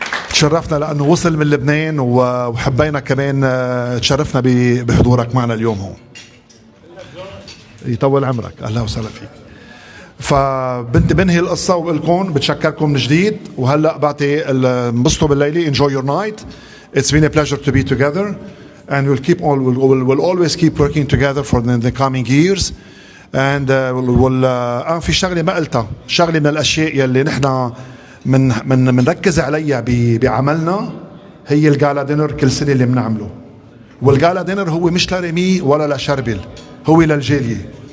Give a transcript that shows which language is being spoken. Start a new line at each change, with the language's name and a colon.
Arabic: تشرفنا لأنه وصل من لبنان وحبينا كمان تشرفنا بحضورك معنا اليوم هون. يطول عمرك، أهلا وسهلا فيك. بنهي القصة وبقلكم بتشكركم من جديد. وهلأ بعطي انبسطوا بالليلة.
English: Enjoy your night. It's been a pleasure to be together. And we'll always keep working together for the coming years.
Arabic: And في شغلة ما قلتها، شغلة من الأشياء يلي نحن منركز عليها بعملنا هي الجالا دينر كل سنة اللي بنعمله. والجالا دينر هو مش لريمي ولا لشربل، هو للجالية.